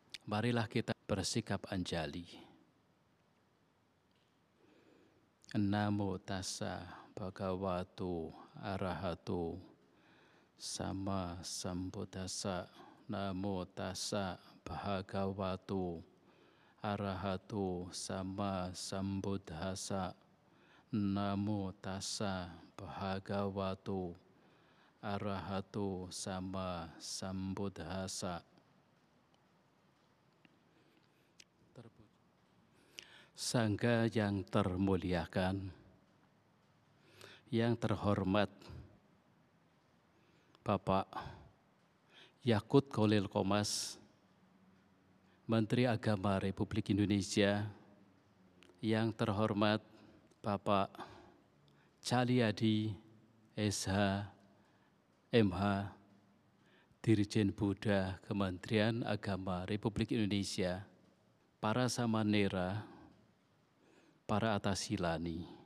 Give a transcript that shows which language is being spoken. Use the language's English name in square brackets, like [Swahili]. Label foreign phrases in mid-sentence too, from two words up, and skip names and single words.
[Indonesian] marilah kita bersikap anjali. [Pali] Namo tassa bhagavato arahato sama sambuddhassa. Namo tassa bhagavato arahato sama sambuddhassa. Namo tassa bhagavato arahato sama sambuddhassa. [Indonesian] Sangga yang termuliakan, yang terhormat Bapak Yakut Kholil Qomas, Menteri Agama Republik Indonesia, yang terhormat Bapak Cahyadi SH MH, Dirjen Buddha Kementerian Agama Republik Indonesia, para samanera, para atasilani,